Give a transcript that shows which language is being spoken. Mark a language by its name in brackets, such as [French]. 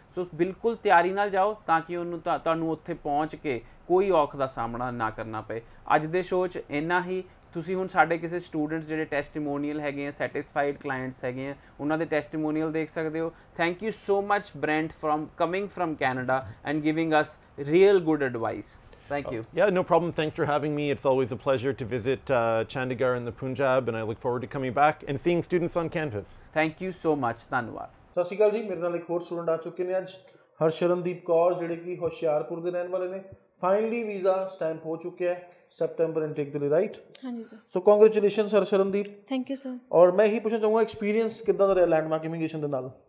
[Punjabi] ਸੋ ਬਿਲਕੁਲ ਤਿਆਰੀ ਨਾਲ ਜਾਓ, ਤਾਂ ਕਿ ਤੁਹਾਨੂੰ ਉੱਥੇ ਪਹੁੰਚ ਕੇ ਕੋਈ ਔਖ ਦਾ ਸਾਹਮਣਾ ਨਾ ਕਰਨਾ ਪਏ। ਅੱਜ ਦੇ ਸ਼ੋਅ 'ਚ ਇੰਨਾ ਹੀ। ਤੁਸੀਂ ਹੁਣ ਸਾਡੇ ਕਿਸੇ ਸਟੂਡੈਂਟਸ ਜਿਹੜੇ ਟੈਸਟੀਮੋਨੀਅਲ ਹੈਗੇ ਆ, ਸੈਟਿਸਫਾਈਡ ਕਲਾਇੰਟਸ ਹੈਗੇ ਆ, ਉਹਨਾਂ ਦੇ ਟੈਸਟੀਮੋਨੀਅਲ ਦੇਖ ਸਕਦੇ ਹੋ। [English] Thank you so much Brent from coming from Canada and giving us real good advice. Thank you. Yeah, no problem. Thanks for having me. It's always a pleasure to visit Chandigarh in the Punjab, and I look forward to coming back and seeing students on campus. Thank you so much. [Punjabi] ਧੰਨਵਾਦ। ਸਤਿ ਸ਼੍ਰੀ ਅਕਾਲ ਜੀ, ਮੇਰੇ ਨਾਲ ਇੱਕ ਹੋਰ student ਆ ਚੁੱਕੇ ਨੇ ਅੱਜ, ਹਰਸ਼ਰਨਦੀਪ ਕੌਰ, ਜਿਹੜੇ ਕਿ ਹੁਸ਼ਿਆਰਪੁਰ ਦੇ ਰਹਿਣ ਵਾਲੇ ਨੇ। ਫਾਈਨਲੀ ਵੀਜ਼ਾ ਸਟੈਂਪ ਹੋ ਚੁੱਕਿਆ ਹੈ ਸੈਪਟੈਂਬਰ ਇਨਟੇਕ ਦੇ ਲਈ, ਰਾਈਟ? ਹਾਂਜੀ sir. So congratulations ਹਰਸ਼ਰਨਦੀਪ। Thank you sir. ਔਰ ਮੈਂ ਇਹੀ ਪੁੱਛਣਾ ਚਾਹੂੰਗਾ, ਐਕਸਪੀਰੀਅੰਸ ਕਿੱਦਾਂ ਦਾ ਰਿਹਾ ਲੈਂਡਮਾਰਕ ਇਮੀਗ੍ਰੇਸ਼ਨ ਦੇ ਨਾਲ?